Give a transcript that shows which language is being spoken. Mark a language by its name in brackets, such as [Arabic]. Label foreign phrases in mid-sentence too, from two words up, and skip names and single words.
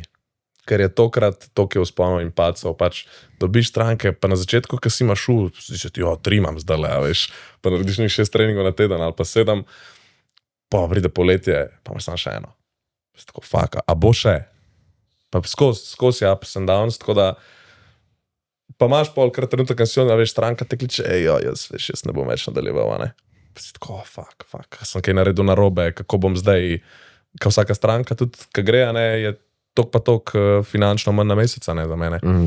[Slovenian] Ker je tokrat toliko vzponov in pacov, pač dobiš stranke, pa na začetku, ko si imaš si ti, 3 imam zdaj le, veš, pa narediš nekaj 6 treningov na teden ali pa 7, pa pride poletje, pa imaš samo še eno. Tako, fuck, a bo še? Pa skozi [English] ups and downs, [Slovenian] tako da pa imaš kar trenutek, ko si veš, stranka te kliče, jaz ne bom več nadaljeval, ne? Pa si tako, fuck, sem kaj naredil narobe, kako bom zdaj, ko vsaka stranka tudi, ko gre, ne, je tok pa tok finančno manj na meseca, ne, za mene.